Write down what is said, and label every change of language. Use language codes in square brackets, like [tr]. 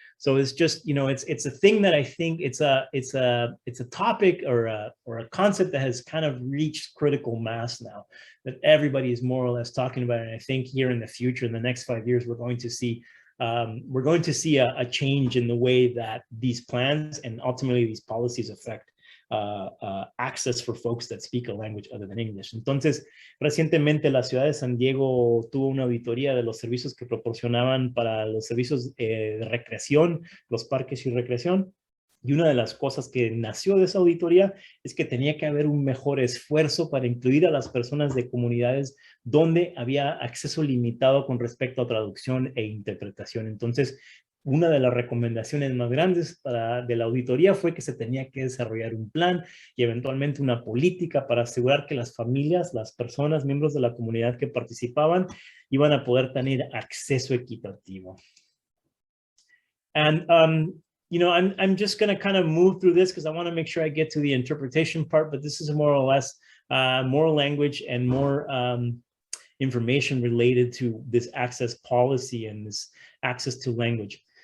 [en] So it's just, it's a thing that I think it's a topic or a concept that has kind of reached critical mass now, that everybody is more or less talking about it. And I think here in the future, in the next 5 years, we're going to see a change in the way that these plans and ultimately these policies affect access for folks that speak a language other than English. [es] Entonces, recientemente la ciudad de San Diego tuvo una auditoría de los servicios que proporcionaban para los servicios de recreación, los parques y recreación. Y una de las cosas que nació de esa auditoría es que tenía que haber un mejor esfuerzo para incluir a las personas de comunidades donde había acceso limitado con respecto a traducción e interpretación. Entonces, una de las recomendaciones más grandes de la auditoría fue que se tenía que desarrollar un plan y eventualmente una política para asegurar que las familias, las personas, miembros de la comunidad que participaban, iban a poder tener acceso equitativo. [en] And, I'm just going to kind of move through this because I want to make sure I get to the interpretation part, but this is more or less more language and more information related to this access policy and this access to language.